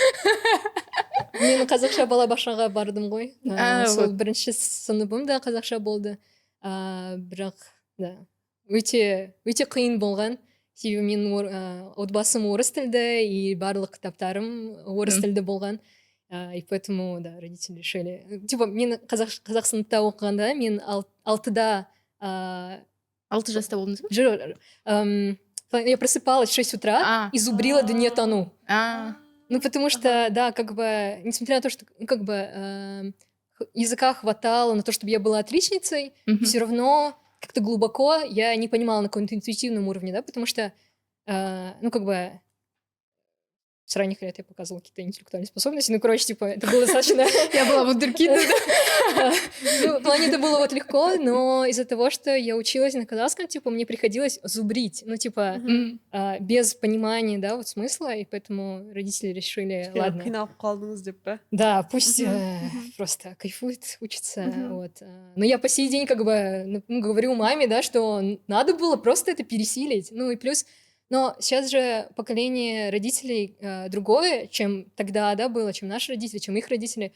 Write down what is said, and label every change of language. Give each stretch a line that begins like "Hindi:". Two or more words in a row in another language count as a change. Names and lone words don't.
Kazakh: мен қазақша балабақшаға бардым ғой. Сол вот. бірінші сыныбым да қазақша болды. Бірақ, да, өте қиын болған. Себебі менің отбасым орыс тілді и барлық кітаптарым орыс тілді болған.
Russian: И поэтому, да, родители решили.
Kazakh: Типа, мен қазақ сыныпта оқығанда, мен 6-да... 6 жаста болдыңыз ба?
Russian: Я просыпалась в 6 утра и зубрила дүниетану. Ну, потому что, да, как бы, несмотря на то, что, ну, как бы, языка хватало на то, чтобы я была отличницей, все равно как-то глубоко я не понимала на каком-то интуитивном уровне, да, потому что, ну, как бы, с ранних лет я показывала какие-то интеллектуальные способности, ну, короче, типа, это было достаточно... Я была вундеркинд. Ну, в плане это было вот легко, но из-за того, что я училась на казахском, типа, мне приходилось зубрить, ну, типа, без понимания, да, вот смысла, и поэтому родители решили, ладно.
Kazakh: Қиналып қалдыңыз деп пе?
Russian: Да, пусть просто кайфует, учится, вот. Но я по сей день как бы говорю маме, да, что надо было просто это пересилить, ну, и плюс... Но сейчас же поколение родителей другое, чем тогда, да, было, чем наши родители, чем их родители.